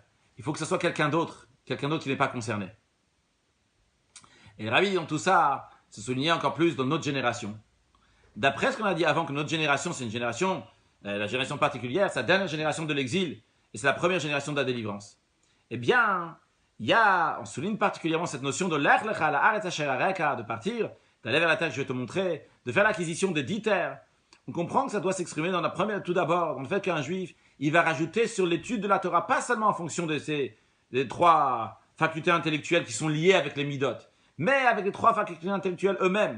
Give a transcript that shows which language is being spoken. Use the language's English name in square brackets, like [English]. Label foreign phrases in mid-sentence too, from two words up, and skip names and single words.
[French] Il faut que ce soit quelqu'un d'autre qui n'est pas concerné. Et le Rabbi, dans tout ça, se soulignait encore plus dans notre génération. D'après ce qu'on a dit avant, que notre génération, c'est une génération, la génération particulière, c'est la dernière génération de l'exil, et c'est la première génération de la délivrance. Eh bien, on souligne particulièrement cette notion de [Hebrew] לך לך אל הארץ אשר אראך, [French] de partir d'aller vers la terre que je vais te montrer, de faire l'acquisition des 10 terres. On comprend que ça doit s'exprimer dans la première, tout d'abord, dans le fait qu'un juif, il va rajouter sur l'étude de la Torah, pas seulement en fonction de des 3 facultés intellectuelles qui sont liées avec les midot, mais avec les 3 facultés intellectuelles eux-mêmes.